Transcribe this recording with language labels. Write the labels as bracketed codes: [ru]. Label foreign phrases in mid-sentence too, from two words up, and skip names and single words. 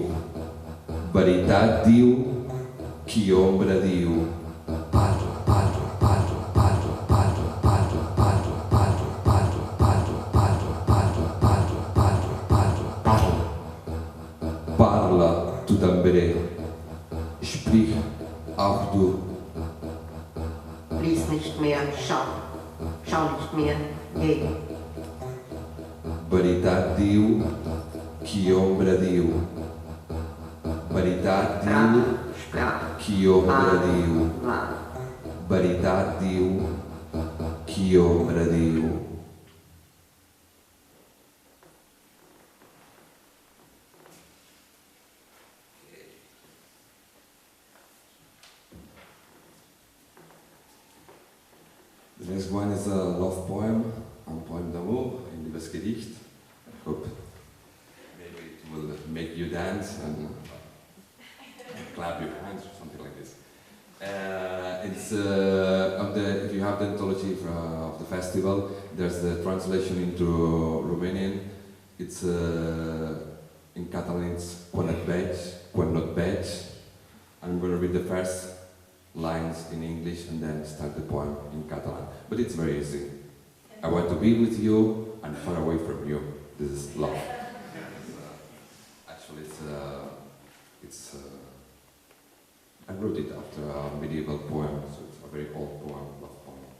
[ca] Veritat diu, qui ombra diu. Parla, parla, parla, parla, parla, parla, parla, parla, parla, parla, parla, parla, parla, parla, parla, parla. Parla, tu també. [de] Sprich auch du. Lies nicht mehr, schau. Schau nicht mehr, geh. [ca] Veritat diu, qui ombra diu. Veritat diu, Sprach, qui ombra diu. Parla. Veritat diu, qui ombra diu. [en] The next one is a love poem, [fr] un poem d'amour, [de] un Liebesgedicht. [en] I hope maybe it will make you dance and clap your hands or something like this. It's on the, if you have the anthology of the festival, there's the translation into Romanian. It's in Catalan, it's [ca] quan et veig, quan no et veig. [en] I'm going to read the first lines in English and then start the poem in Catalan. But it's very easy. I want to be with you and far away from you. This is love. Actually, I wrote it after a medieval poem, so it's a very old poem, love poem.